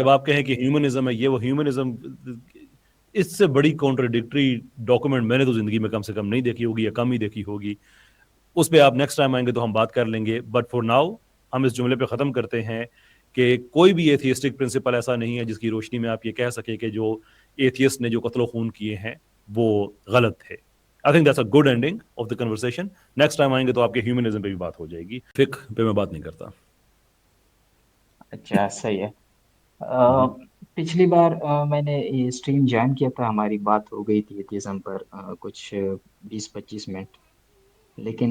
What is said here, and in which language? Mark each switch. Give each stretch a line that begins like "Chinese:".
Urdu: اب آپ کہیں کہ ہیومنزم ہے یہ وہ ہیومنزم، اس سے بڑی کانٹرڈکٹری ڈاکومنٹ میں نے تو زندگی میں کم سے کم نہیں دیکھی ہوگی یا کم ہی دیکھی ہوگی. اس پہ آپ نیکسٹ ٹائم آئیں گے تو ہم بات کر لیں گے.
English: but for now
Urdu: ہم اس جملے پہ ختم کرتے ہیں کہ کوئی بھی ایتھیسٹک پرنسپل ایسا نہیں ہے جس کی روشنی میں آپ یہ کہہ سکیں کہ جو ایتھیسٹ نے جو قتل و خون کیے ہیں وہ غلط تھے.
English: I think that's a good ending of the conversation.
Urdu: Next time آئیں گے تو آپ کے ہیومنزم پہ بھی بات ہو جائے گی. فقہ پہ میں بات نہیں کرتا. اچھا صحیح ہے. پچھلی بار میں نے یہ اسٹریم جوائن کیا تھا، ہماری بات ہو گئی تھی ایتھیزم پر کچھ 20-25 منٹ، لیکن